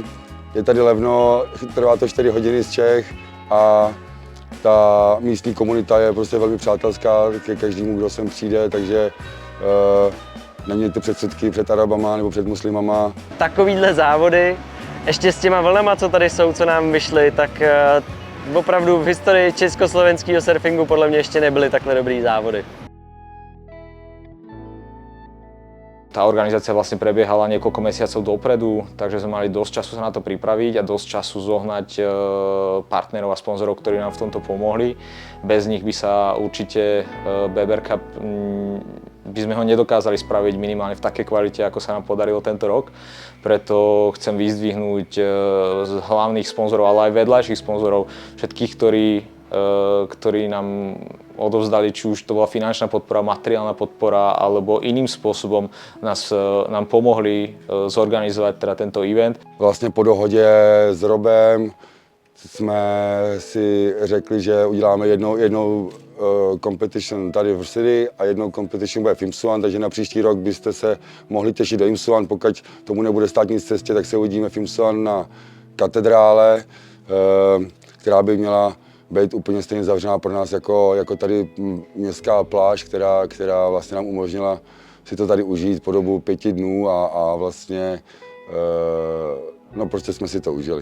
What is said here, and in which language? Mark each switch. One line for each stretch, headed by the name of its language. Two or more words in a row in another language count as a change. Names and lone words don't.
Czech: Je tady levno, trvá to 4 hodiny z Čech a ta místní komunita je prostě velmi přátelská ke každému, kdo sem přijde, takže nemějte předsudky před Arabama nebo před muslimama. Takovýhle závody, ještě s těma vlnama, co tady jsou, co nám vyšly, tak opravdu v historii československého surfingu podle mě ještě nebyly takhle dobrý závody.
Slovak: Tá organizácia vlastne prebiehala niekoľko mesiacov dopredu, takže sme mali dosť času sa na to pripraviť a dosť času zohnať partnerov a sponzorov, ktorí nám v tomto pomohli. Bez nich by sa určite BBR Cup by sme ho nedokázali spraviť minimálne v takej kvalite, ako sa nám podarilo tento rok. Preto chcem vyzdvihnúť z hlavných sponzorov, ale aj vedľajších sponzorov, všetkých, ktorí nám odovzdali, či už to bola finančná podpora, materiálna podpora, alebo iným spôsobom nám pomohli zorganizovať teda tento event.
Czech: Vlastně po dohodě s Robem jsme si řekli, že uděláme jednou competition tady v City a jednou competition bude v Imsuan, takže na příští rok byste se mohli těšit do Imsuan, pokud tomu nebude stát nic v cestě, tak se uvidíme v Imsuan na katedrále, která by měla být úplně stejně zavřená pro nás jako tady městská pláž, která vlastně nám umožnila si to tady užít po dobu 5 dnů a vlastně no prostě jsme si to užili.